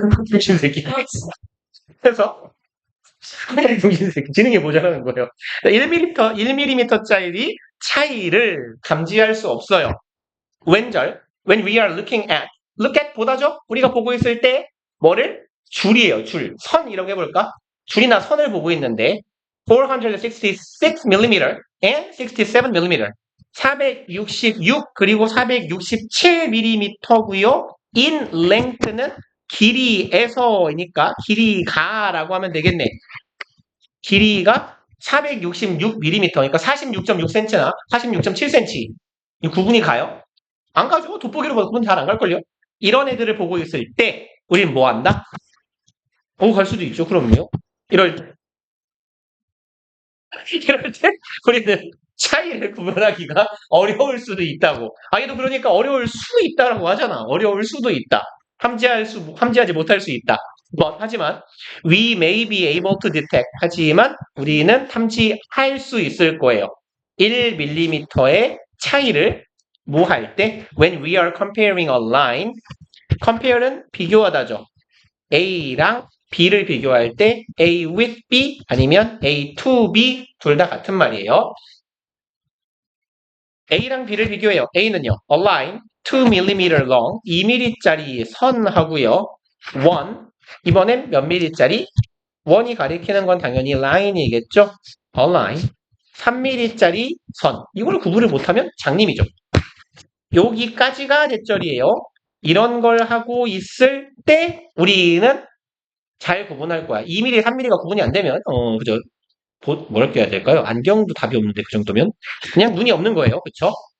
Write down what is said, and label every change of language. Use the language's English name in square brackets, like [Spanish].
[Korean] 병신 새끼. 그래서 병신 새끼 지능이 모자라는 거예요. 1mm짜리 차이를 감지할 수 없어요. [English] when we are looking at look at [Korean] 보다죠? 우리가 보고 있을 때 뭐를? 줄이에요. 선이라고 해볼까? 줄이나 선을 보고 있는데 466mm and 67mm 466 그리고 467mm고요. [English] in length [Korean] 는 길이에서니까 길이가라고 하면 되겠네. 길이가 466mm 그러니까 46.6cm나 46.7cm 이 구분이 가요? 안 가죠. 돋보기로 보면 잘 안 갈걸요? 이런 애들을 보고 있을 때 우린 뭐 한다? 갈 수도 있죠. 그럼요. 이럴 때 이럴 때 우리는 차이를 구분하기가 어려울 수도 있다고. 얘도 그러니까 어려울 수 있다라고 하잖아. 어려울 수도 있다. 함지하지 못할 수 있다. 하지만 [English] we may be able to detect. [Korean] 하지만 우리는 탐지할 수 있을 거예요. 1mm의 차이를 뭐 할 때? [English] When we are comparing a line. [Korean] compare는 비교하다죠. A랑 B를 비교할 때 [English] A with B [Korean] 아니면 [English] A to B [Korean] 둘 다 같은 말이에요. A랑 B를 비교해요. A는요. [English] A line 2mm long [Korean] 2mm짜리 선하고요. 1 이번엔 몇 mm짜리? 1이 가리키는 건 당연히 line이겠죠. [English] A line [Korean] 3mm짜리 선. 이걸 구분을 못하면 장님이죠. 여기까지가 대절이에요. 이런 걸 하고 있을 때 우리는 잘 구분할 거야. 2mm, 3mm가 구분이 안 되면, 그죠? 뭐랄까 해야 될까요? 안경도 답이 없는데, 그 정도면? 그냥 눈이 없는 거예요. 그쵸?